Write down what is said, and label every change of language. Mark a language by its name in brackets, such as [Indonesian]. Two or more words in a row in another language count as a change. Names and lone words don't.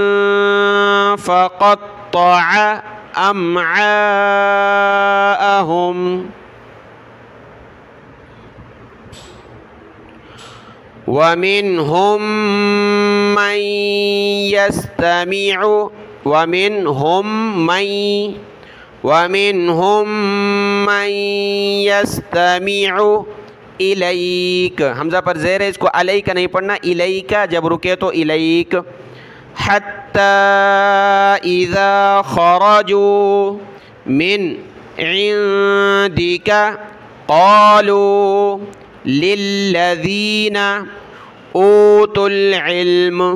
[Arabic] فقطع أمعاءهم ومنهم من يستمع ومنهم من يستمع إليك. [Hindi] हमज़ा पर ज़ेर है, इसको अलैक नहीं पढ़ना, इलैका जब रुके तो इलैक। [Arabic] حتى إذا خرجوا من عندك قالوا للذين أوتوا العلم